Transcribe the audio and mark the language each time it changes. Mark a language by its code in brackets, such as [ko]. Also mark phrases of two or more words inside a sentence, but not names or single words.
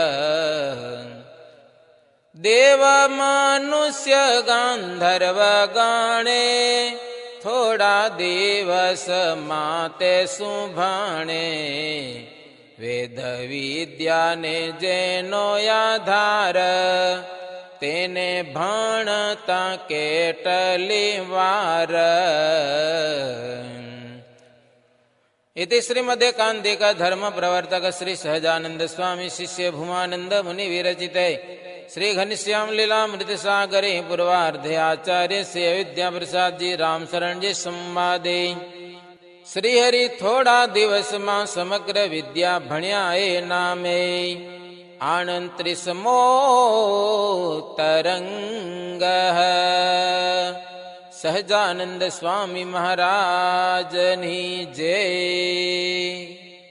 [gu] દેવ મનુષ્ય ગાંધર્વ ગણે, થોડા દિવસમાં તે શું ભણે. વેદ વિદ્યાને જેનો આધાર, તેને ભણતા કેટલી વાર. [sa] इति श्रीमदेकान्तिक धर्म प्रवर्तक श्री सहजानंद स्वामी शिष्य भूमानंद मुनि विरचिते श्री घनश्याम लीलामृत सागरे पूर्वार्धे आचार्य से विद्या प्रसाद जी राम शरण जी संवादे. [gu] શ્રી હરિ થોડા દિવસ માં સમગ્ર વિદ્યા ભણ્યા એ નામે. 38मो तरंग. સહજાનંદ સ્વામી મહારાજની જય.